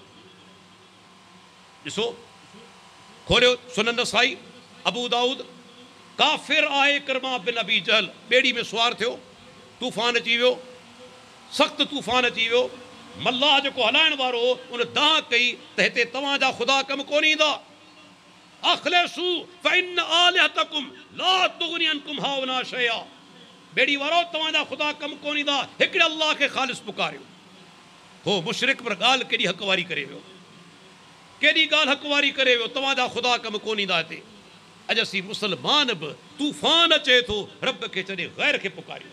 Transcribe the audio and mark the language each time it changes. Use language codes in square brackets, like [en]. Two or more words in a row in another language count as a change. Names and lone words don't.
[sd] ॾिसो, खोलियो सुनन नसाई, अबू दाऊद, काफ़िर आहे इकरमा बिन अबी जहल, ॿेड़ी में सुवार थियो, तूफ़ान अची वियो, सख़्तु तूफ़ान अची वियो। मल्लाह जेको हलाइण वारो हो उन दाह कई त हिते तव्हांजा ख़ुदा कमु कोन ईंदा। [ar] أخلصوا فإن آلهتكم لا تغني عنكم هاهنا شيئا, [sd] बेड़ी वारो तव्हांजा ख़ुदा कमु कोन ईंदा, हिकिड़े अल्लाह खे ख़ालिस पुकारियो। हो मुशरिक पर ॻाल्हि केॾी हक़ वारी करे वियो, केॾी ॻाल्हि हक़ वारी करे वियो, तव्हांजा ख़ुदा कमु कोन ईंदा हिते। अॼु असीं मुस्लमान बि तूफ़ान अचे थो, रब खे छॾे ग़ैर खे पुकारियो।